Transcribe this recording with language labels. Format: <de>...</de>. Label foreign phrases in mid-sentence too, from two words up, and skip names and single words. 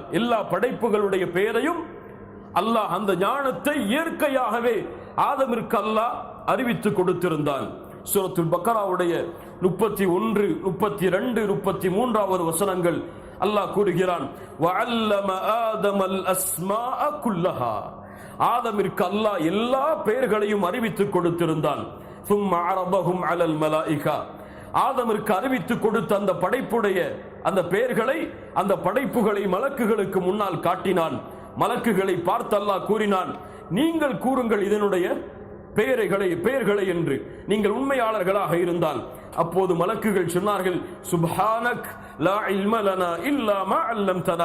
<ta>எல்லா படைப்புகளுடைய பெயரையும் அல்லாஹ் அந்த ஞானத்தை இயற்கையாகவே ஆதமிற்கு அல்லாஹ் அறிவித்து கொடுத்திருந்தான். சூரத்துல் பக்கராவுடைய 31, 32, 33 வசனங்கள் அல்லாஹ் கூறுகிறான்,</ta> <ar>وعلم آدم الأسماء كلها.</ar> <ta>ஆதமிற்கு அல்லாஹ் எல்லா பெயர்களையும் அறிவித்து கொடுத்திருந்தான்.</ta> <ar>ثم عرضهم على الملائكة.</ar> <ta>ஆதமிற்கு அறிவித்து கொடுத்த அந்த படைப்புடைய அந்த பெயர்களை, அந்த படைப்புகளை மலக்குகளுக்கு முன்னால் காட்டினான். மலக்குகளை பார்த்து அல்லாஹ் கூறினான், நீங்கள் கூறுங்கள் இதனுடைய பெயர்களை என்று, நீங்கள் உண்மையாளர்களாக இருந்தால். அப்போது மலக்குகள் சொன்னார்கள்,</ta> <ar>سبحانك لا علم لنا إلا ما علمتنا.</ar>